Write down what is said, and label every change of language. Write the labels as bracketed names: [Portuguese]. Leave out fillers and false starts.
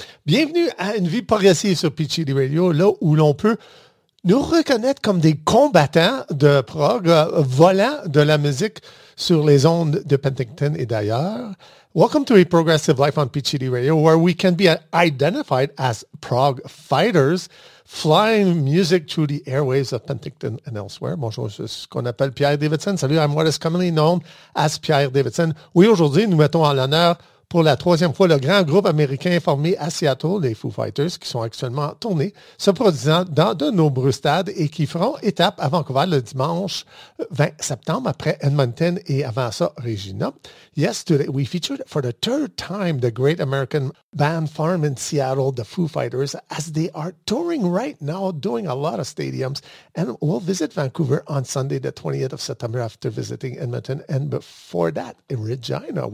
[French] Bienvenue à une vie progressive sur PCD Radio, là où l'on peut nous reconnaître comme des combattants de prog, volant de la musique sur les ondes de Penticton et d'ailleurs. [English] Welcome to a progressive life on PCD Radio, where we can be identified as prog fighters, flying music through the airwaves of Penticton and elsewhere. [French] Bonjour, je suis ce qu'on appelle Pierre Davidson. [English] Salut, I'm what is commonly known as Pierre Davidson. [French] Oui, aujourd'hui, nous mettons en l'honneur pour la troisième fois le grand groupe américain formé à Seattle, les Foo Fighters, qui sont actuellement en tournée, se produisant dans de nombreux stades et qui feront étape à Vancouver le dimanche 20 septembre après Edmonton et avant ça, Regina. [English] Yesterday, we featured for the third time the great American band Farm in Seattle, the Foo Fighters, as they are touring right now, doing a lot of stadiums, and will visit Vancouver on Sunday, the 20th of September, after visiting Edmonton, and before that, in Regina.